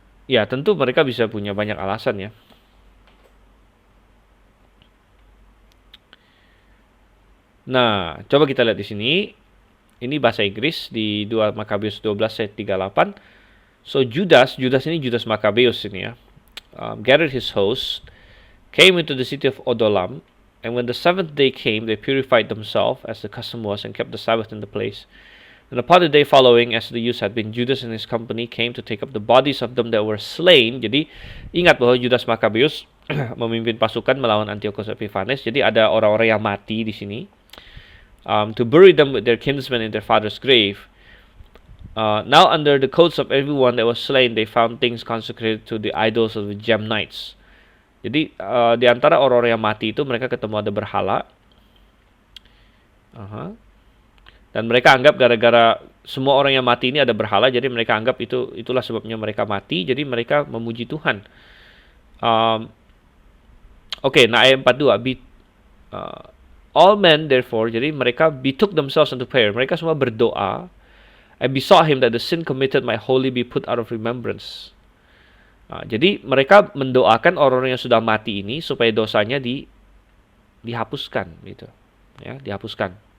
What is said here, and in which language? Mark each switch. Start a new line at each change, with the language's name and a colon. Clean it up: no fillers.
Indonesian: Ya tentu mereka bisa punya banyak alasan ya. Nah, coba kita lihat di sini. Ini bahasa Inggris di 2 Makabeus 12 ayat 38.
English: So
Indonesian: Judas ini Judas Makabeus ini ya,
English: gathered his host, came into the city of Odolam, and when the 7th day came, they purified themselves as the custom was and kept the Sabbath in the place. And upon the day following, as the use had been, Judas and his company came to take up the bodies of them that were slain.
Indonesian: Jadi ingat bahwa Judas Makabeus memimpin pasukan melawan Antiochus Epiphanes. Jadi ada orang-orang yang mati di sini.
English: To bury them with their kinsmen in their father's grave. Now under the coats of everyone that was slain, they found things consecrated to the idols of the Gemnites.
Indonesian: Jadi di antara orang-orang yang mati itu mereka ketemu ada berhala. Dan mereka anggap gara-gara semua orang yang mati ini ada berhala, jadi mereka anggap itulah sebabnya mereka mati. Jadi mereka memuji Tuhan. Nah ayat 42.
English: All men therefore,
Indonesian: jadi mereka
English: betook themselves into prayer.
Indonesian: Mereka semua berdoa.
English: I besought him that the sin committed might wholly be put out of remembrance.
Indonesian: Jadi mereka mendoakan orang-orang yang sudah mati ini supaya dosanya dihapuskan, gitu. Ya, dihapuskan.